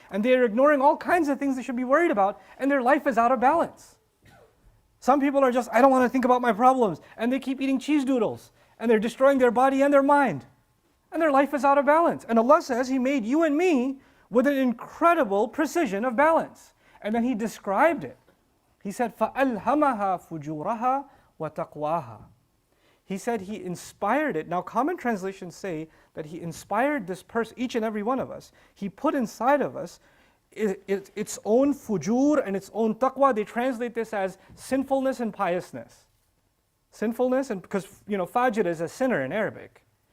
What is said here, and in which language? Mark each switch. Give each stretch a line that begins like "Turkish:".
English: And they're ignoring all kinds of things they should be worried about, and their life is out of balance. Some people are just, I don't want to think about my problems, and they keep eating cheese doodles. And they're destroying their body and their mind. And their life is out of balance. And Allah says He made you and me with an incredible precision of balance. And then He described it.
Arabic: He said, فَأَلْهَمَهَا فُجُورَهَا وَتَقْوَاهَا.
English: He said He inspired it. Now common translations say that He inspired this person, each and every one of us. He put inside of us its own fujur and its own taqwa. They translate this as sinfulness and piousness. Sinfulness, and because fajr is a sinner in Arabic.